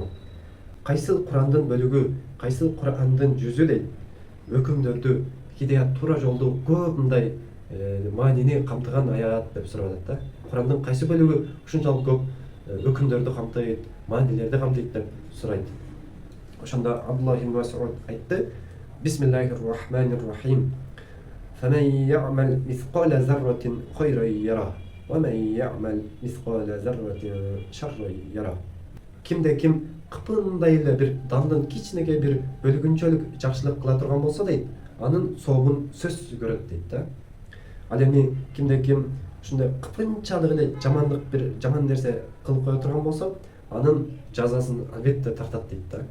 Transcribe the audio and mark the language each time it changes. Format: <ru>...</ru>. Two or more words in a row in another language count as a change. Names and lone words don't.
<ky>Кайсыл Кур'андын бөлүгү, кайсыл Кур'андын жүзү дейт, өкүмдөрдү, хидаят туура жолду көп мындай маанини камтыган аят деп сурап атат да. Кур'андын кайсы бөлүгү ушунчалык көп өкүмдөрдү камтыйт, маанилерди камтыйт деп сурайт. Ошондо Абдуллах ибн Мас'уд айтты:</ky> <ar>"بسم الله الرحمن الرحيم. فمن يعمل مثقال ذرة خيرا يره ومن يعمل مثقال ذرة شرا يره."</ar> <ky>Кимде ким кыпындай эле бир дандын кичинекей бир бөлүгүнчөлүк жакшылык кыла турган болсо дейт, анын сообун сөзсүз көрөт дейт да. Ал эми кимде ким ушундай кыпынчалык эле жаман нерсе кылып кое турган болсо, анын жазасын албетте тартат дейт да.</ky>